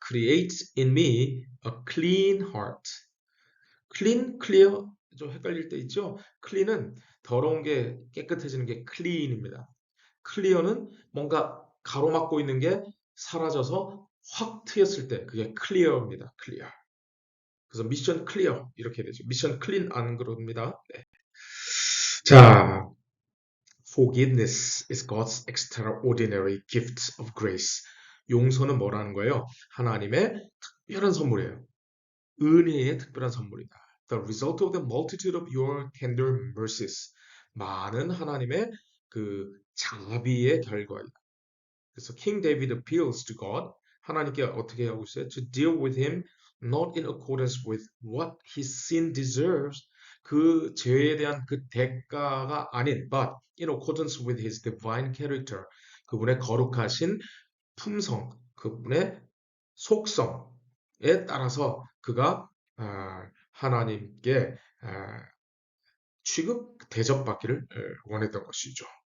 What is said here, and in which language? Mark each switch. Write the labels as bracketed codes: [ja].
[en] Create in me a clean heart. clean, clear [ko] 좀 헷갈릴 때 있죠? clean은 더러운 게 깨끗해지는 게 clean입니다. clear는 뭔가 가로막고 있는 게 사라져서 확 트였을 때 그게 clear입니다. [en] clear. [ko] 그래서 미션 클리어 이렇게 되죠. 미션 클린 안 그럽니다. 네. [en] 자, forgiveness is God's extraordinary gift of grace. [ko] 용서는 뭐라는 거예요? 하나님의 특별한 선물이에요. 은혜의 특별한 선물이다. [en] The result of the multitude of your tender mercies. [ko] 많은 하나님의 그 자비의 결과이다. [en] 그래서 King David appeals to God. [ko] 하나님께 어떻게 하고 있어요? [en] To deal with him not in accordance with what his sin deserves. [ko] 그 죄에 대한 그 대가가 아닌 [en] but in accordance with his divine character. [ko] 그분의 거룩하신 품성, 그분의 속성에 따라서 그가 하나님께 취급, 대접받기를 원했던 것이죠.